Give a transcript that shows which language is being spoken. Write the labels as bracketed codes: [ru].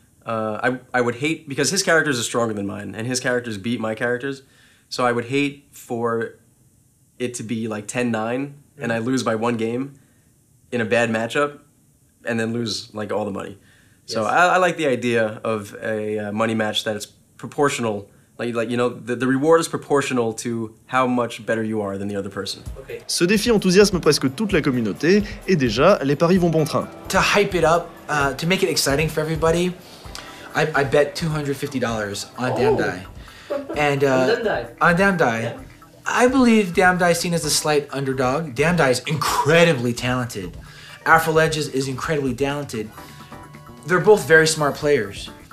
[en] I would hate, because his characters are stronger than mine, and his characters beat my characters, so I would hate for it to be like 10-9, and I lose by 1 game in a bad matchup, and then lose like all the money. So Yes. I like the idea of a money match that is proportional, like you know, the reward is proportional to how much better you are than the other person. Okay. [fr] Ce défi enthousiasme presque toute la communauté, et déjà, les paris vont bon train. [en] To hype it up, to make it exciting for everybody, I bet $250 on Damdai. And on Damdai. Yeah. I believe Damdai is seen as a slight underdog. Damdai is incredibly talented. Afroledges is incredibly talented. They're both very smart players.